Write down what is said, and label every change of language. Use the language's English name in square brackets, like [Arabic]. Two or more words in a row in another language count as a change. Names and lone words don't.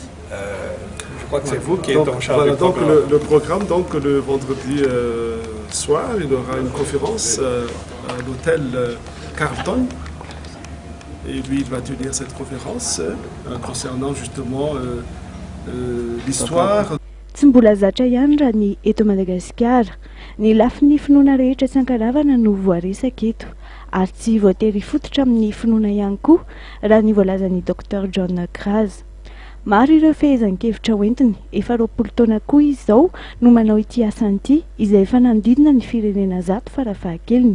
[French] Je crois que c'est vous qui êtes en charge du programme. Donc le programme, donc le vendredi soir, il y aura une conférence à l'hôtel Carlton. Et lui, il va tenir cette conférence concernant justement l'histoire. [Malagasy] Tsy mbola zatra ihany raha ny eto Madagasikara, ny lafin'ny finoana rehetra tsy ankaravana no voaresaka eto, ary tsy voatery fototra amin'ny finoana ihany koa raha ny voalazan'ny Dr John Kraz. Maro ireo fehezan-kevitra hoentiny, efa 20 taona koa izy izao no manao ity asany ity, izay efa nandidina ny firenena 100 farafahakeliny.